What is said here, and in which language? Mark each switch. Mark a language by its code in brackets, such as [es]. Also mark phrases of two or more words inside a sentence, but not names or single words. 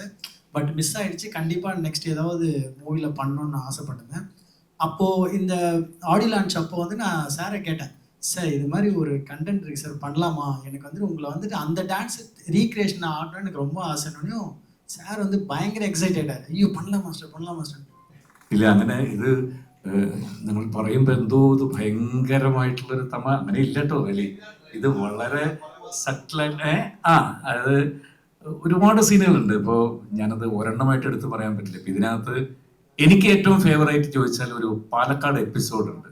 [ta] பட் மிஸ் ஆகிடுச்சு. கண்டிப்பாக நெக்ஸ்ட் ஏதாவது மூவியில் பண்ணணுன்னு ஆசைப்பட்டுங்க. அப்போது இந்த ஆடியோ லான்ச் அப்போ வந்து நான் சாரை கேட்டேன், சார் இது மாதிரி ஒரு கண்டென்ட் இருக்குது சார், பண்ணலாமா? எனக்கு வந்துட்டு உங்களை வந்துட்டு அந்த டான்ஸ் ரீக்ரியேஷன் ஆடணும்னு எனக்கு ரொம்ப ஆசைன்னு സാർ வந்து [ml] ഭയങ്കര എക്സൈറ്റഡ് ആയി. [ta] ஐயோ பண்ணலாம் மாஸ்டர். [ml] ഇല്ല, അങ്ങനെ ഇത് നമ്മൾ പറയുമ്പോൾ എന്തോ ഇത് ഭയങ്കരമായിട്ടുള്ളൊരു അങ്ങനെ ഇല്ല കേട്ടോ. അല്ലേ, ഇത് വളരെ സട്ടിലായിട്ട് അത് ഒരുപാട് സീനുകളുണ്ട്. ഇപ്പോൾ ഞാനത് ഒരെണ്ണമായിട്ട് എടുത്ത് പറയാൻ പറ്റില്ല. ഇപ്പം ഇതിനകത്ത് എനിക്ക് ഏറ്റവും ഫേവറേറ്റ് ചോദിച്ചാൽ ഒരു പാലക്കാട് എപ്പിസോഡുണ്ട്.